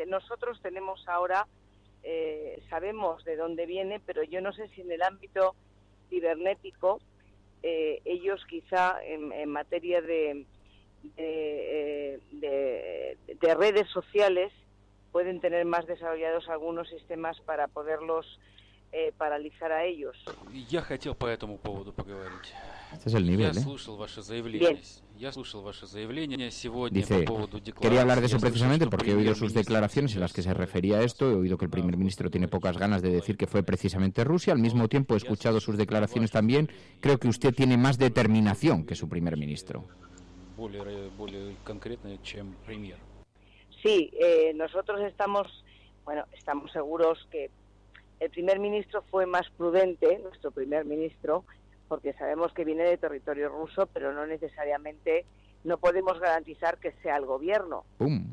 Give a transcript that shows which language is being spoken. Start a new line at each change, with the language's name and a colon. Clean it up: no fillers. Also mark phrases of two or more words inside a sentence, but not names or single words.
Spanish: Nosotros tenemos ahora, sabemos de dónde viene, pero yo no sé si en el ámbito cibernético ellos quizá en materia de redes sociales pueden tener más desarrollados algunos sistemas para poderlos paralizar a ellos.
Russian: Я хотел по этому поводу поговорить.
Spanish: Este es el nivel,
Russian: Я слушал ваше заявление. Я слушал ваше заявление сегодня
Spanish: Dice,
Russian: по поводу декларации.
Spanish: quería hablar de eso precisamente porque he oído sus declaraciones en las que se refería a esto, he oído que el primer ministro tiene pocas ganas de decir que fue precisamente Rusia, al mismo tiempo he escuchado sus declaraciones también, creo que usted tiene más determinación que su primer ministro.
Russian: Более конкретно, чем премьер.
Spanish: Sí, nosotros estamos seguros que el primer ministro fue más prudente, nuestro primer ministro, porque sabemos que viene de territorio ruso, pero no necesariamente, no podemos garantizar que sea el gobierno. ¡Pum!